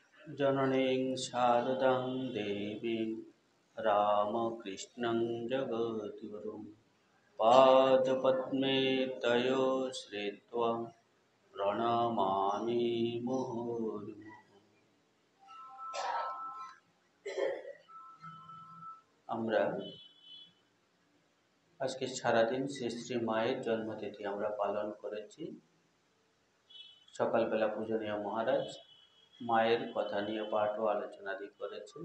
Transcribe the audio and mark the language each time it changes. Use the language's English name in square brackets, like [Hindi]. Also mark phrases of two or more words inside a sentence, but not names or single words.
[Sanskrit] जननीं शारदां देवीं रामकृष्णं जगद्गुरुं पादपद्मे तयो श्रित्वा प्रणमामि मुहुर्मुहुः। [Bangla] আমরা আজকে সারাদিন শ্রী শ্রী মায়ের জন্মতিথি আমরা পালন করেছি। সকালবেলা পূজনীয় মহারাজ মায়ের কথা নিয়ে পাঠ ও আলোচনাদি করেছেন।